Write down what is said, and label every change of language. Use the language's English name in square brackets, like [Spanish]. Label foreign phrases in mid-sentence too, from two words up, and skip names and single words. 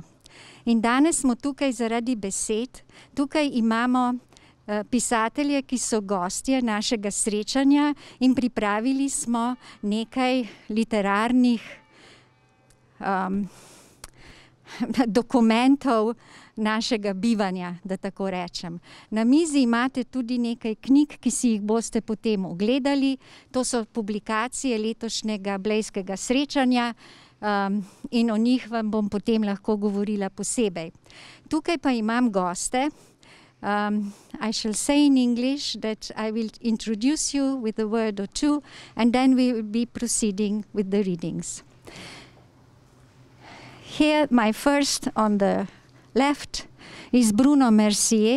[Slovenian] In danes smo tukaj zaradi besed. Tukaj imamo pisatelje, ki so gostje našega srečanja, in pripravili smo nekaj literarnih dokumentov našega bivanja, da tako rečem. Na mizi imate tudi nekaj knjig, ki si jih boste potem ogledali. To so publikacije letošnjega blejskega srečanja, in o njih vam bom potem lahko govorila posebej. Tukaj pa imam goste. [English] I shall say in English that I will introduce you with a word or two, and then we will be proceeding with the readings. Here, my first on the left is Bruno Mercier.